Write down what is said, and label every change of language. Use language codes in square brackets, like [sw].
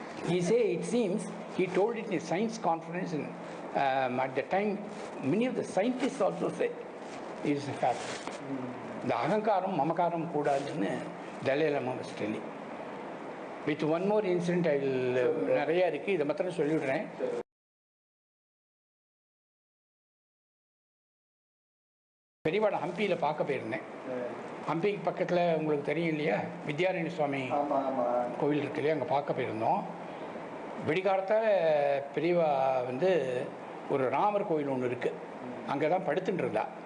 [en] He say it seems he told it in a science conference and at the time many of the scientists also said it is a fact. [ta] இந்த அகங்காரம் மமகாரம் கூடாதுன்னு [en] Dalai Lama was telling. With one more incident I will [ta] நிறைய இருக்குது, இதை மாத்திரம் சொல்லிவிடுறேன். பெரியவாட ஹம்பியில் பார்க்க போயிருந்தேன். ஹம்பிக்கு பக்கத்தில் உங்களுக்கு தெரியும் இல்லையா, வித்யாரண்ய சுவாமி கோவில் இருக்கு இல்லையா, அங்கே பார்க்க போயிருந்தோம். விடிகாலத்தால் பெரியவா வந்து ஒரு ராமர் கோவில் ஒன்று இருக்குது, அங்கே தான் படுத்துட்டு இருந்தா.